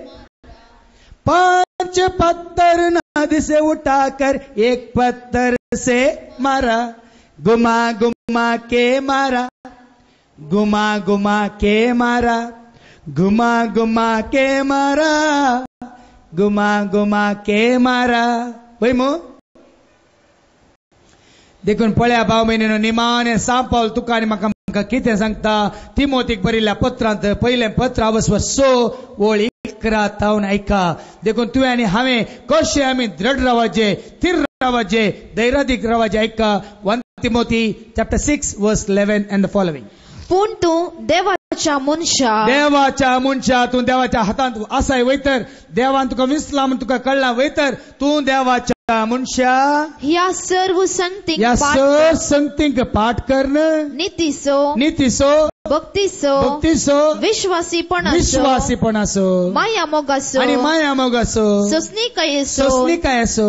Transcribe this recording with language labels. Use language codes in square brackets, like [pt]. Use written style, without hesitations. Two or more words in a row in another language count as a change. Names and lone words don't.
[hi] 5 पत्थर नदी से उठाकर एक पत्थर से मारा गुमा गुमा के मारा गुमा गुमा के मारा गुमा गुमा के मारा गुमा गुमा के मारा [kok] होय मो देखून पळया भाव भयणीनो निमाणे सांपावल तुका आनी म्हाका कितें सांगता तिमोथीक बरयल्ल्या पत्रांत पयलें पत्र अवस्व 6 ओळ 11 तावन ऐका देखून तुवें आनी हांवें कशें आमी दृढ रावचे थीर रावचे धैर्यादीक रावचे ऐका [en] 1 Timothy chapter 6 verse 11 and the following [kok] पूण तूं देवाच्या मनशा तूं देवाच्या हातांत आसाय वयतर देवान तुका विसला म्हूण तुका कळ्ळां वयतर तूं देवाच्या मनशा ह्या सर्व संगतींक पाठ करण नितीसो भक्तीसो विश्वासीपणासो माया मोगासो सोसणीकायसो